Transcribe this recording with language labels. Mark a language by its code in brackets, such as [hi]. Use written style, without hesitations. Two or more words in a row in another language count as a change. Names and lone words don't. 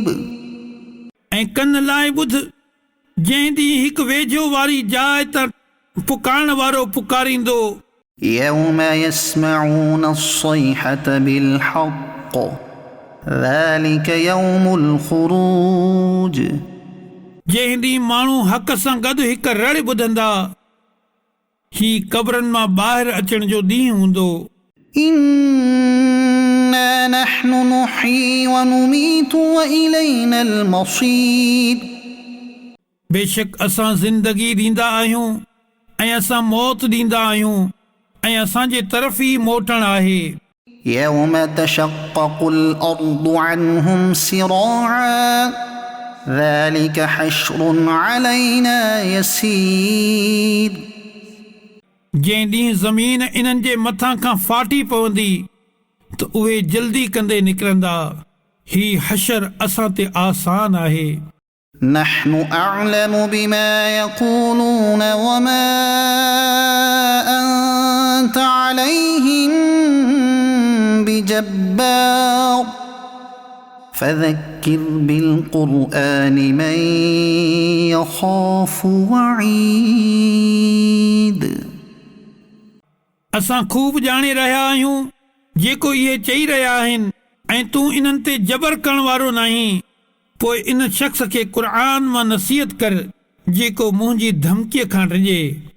[sd] ऐं कन लाइ ॿुध जंहिं ॾींहुं हिकु वेझो वारी जाइ त पुकारण वारो पुकारींदो। [ar] يوم يسمعون الصيحة بالحق ذلك يوم الخروج [sd] जंहिं ॾींहुं माण्हू हक़ सां गॾु हिकु रड़ ॿुधंदा ही क़बरनि मां ॿाहिरि अचण जो ॾींहुं हूंदो। [ar] إنا نحن نحيي ونميت وإلينا المصير [sd] बेशक असां ज़िंदगी ॾींदा आहियूं ऐं असां मौत ॾींदा आहियूं ऐं असांजे तरफ़ ई मोटण आहे। [ar] يوم تشقق الأرض عنهم سراعا ذلك حشر علينا يسير [sd] जंहिं ॾींहुं ज़मीन इन्हनि जे मथां खां फाटी पवंदी त उहे जल्दी कंदे निकिरंदा ही हशर असां ते आसान आहे। [ar] نحن أعلم بما يقولون وما أنت عليهم بجبار فذكر بالقرآن من يخاف وعيد [sd] असां खूब ॼाणे रहिया आहियूं जेको इहे चई रहिया आहिनि ऐं तूं इन्हनि ते जबर करण वारो नाहीं। पोइ इन शख़्स खे क़ुर मां नसीहत कर जेको मुंहिंजी धमकीअ खां डिॼे।